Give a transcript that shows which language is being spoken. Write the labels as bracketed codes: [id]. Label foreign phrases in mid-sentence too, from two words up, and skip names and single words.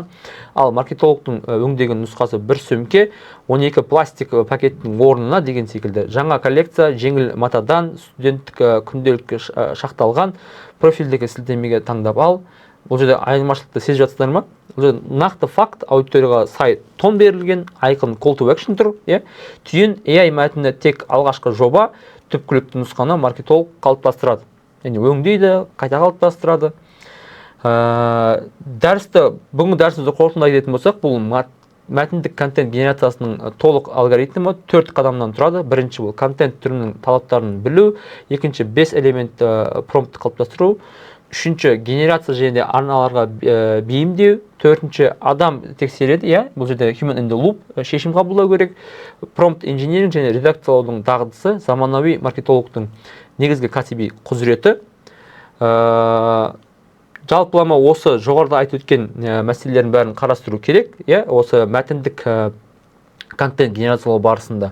[kk] Ал маркетологтың өңдеген нұсқасы бір сөмке 12 пластик пакеттің орнына деген секілді. Жаңа коллекция жеңіл матадан студенттік күнделікке шақталған профильдегі сілтемеге таңдап ал. Бұл жерде айырмашылықты сезіп жатсыздар ма? Бұл жерде нақты факт, аудиторияға сай тон берілген, айқын [en] call to action [kk] тұр. Түйін AI мәтіні тек алғашқы жоба, түпкілікті нұсқаны маркетолог қалыптастырады. Яғни өңдейді, қайта қалыптастырады. Бүгінгі дәрісімізді қорытындылай кететін болсақ, бұл мәтіндік контент генерациясының толық алгоритмі 4 қадамнан тұрады. Бірінші бұл контент түрінің талаптарын білу, екінші 5 элемент промпт қалыптастыру, үшінші генерация және арналарға бейімдеу, төртінші адам тексереді, бұл жерде [en] human in the loop [kk] шешім қабылдау керек, [en] prompt engineering [kk] және редакциялаудың дағдысы, заманауи маркетологтың негізгі кәсіби құзыреті. Жалпылама осы жоғарыда айтып өткен мәселелердің бәрін қарастыру керек, осы мәтіндік контент генерациялау барысында.